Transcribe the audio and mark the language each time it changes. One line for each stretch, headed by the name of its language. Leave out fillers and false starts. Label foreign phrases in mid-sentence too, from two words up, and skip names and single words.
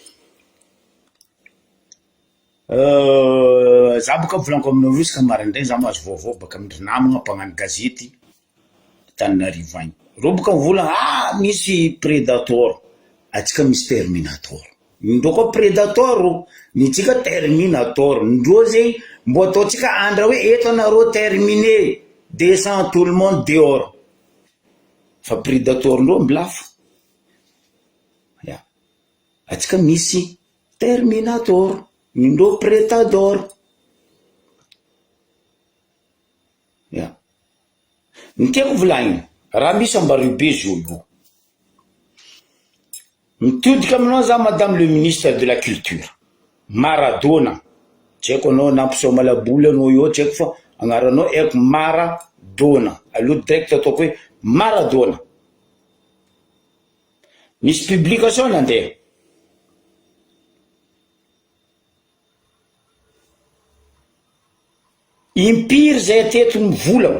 Malagasy: Za boka volaniko aminareo isaka maraindray za mahazo vaovao baka amin'ny namagna mpagnano gazety Antananarivo agny. Reo boka mivolagna misy Predator, atsika misy Terminator. Ndreo koa Predator, ny tsika Terminator. Ndreo zay mbo ataotsika andra hoe eto anareo terminé,
French: descend tout le monde dehors.
Malagasy: Fa Predator ndreo mbilafo. Atsika misy Terminator, ndreo Predador. Ny tiako volagnina, raha misy ambareo be zolo. Mitodika aminao za
French: madame le ministre de la culture,
Malagasy: Maradona. Tsy haiko anao nampisaoma malaboly anao io, tsy haiko fa agnaranao haiko Maradona. Aloha direct ataoko hoe Maradona. Misy publication nandeha. Impiry zay teto mivolagna.